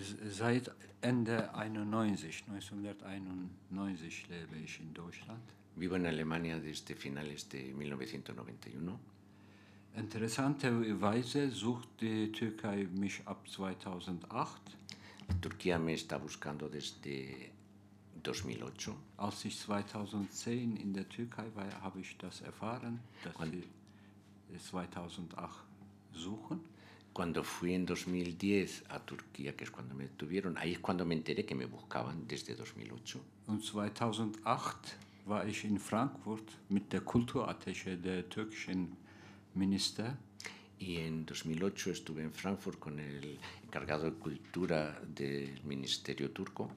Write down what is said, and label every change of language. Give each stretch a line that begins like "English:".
German: Seit Ende 1991 lebe ich in Deutschland.
Spanish: Vivo en Alemania desde finales de 1991.
German: Interessanterweise sucht die Türkei mich ab 2008.
Spanish: Turquía me está buscando desde 2008.
German: Als ich 2010 in der Türkei war, habe ich das erfahren, dass sie 2008 suchen.
Spanish: Cuando fui en 2010 a Turquía, que es cuando me detuvieron, ahí es cuando me enteré que me buscaban desde 2008.
German: Und 2008 war ich in Frankfurt mit der Kulturattaché der türkischen Minister.
Spanish: Y en 2008 estuve en Frankfurt con el encargado de cultura del ministerio turco.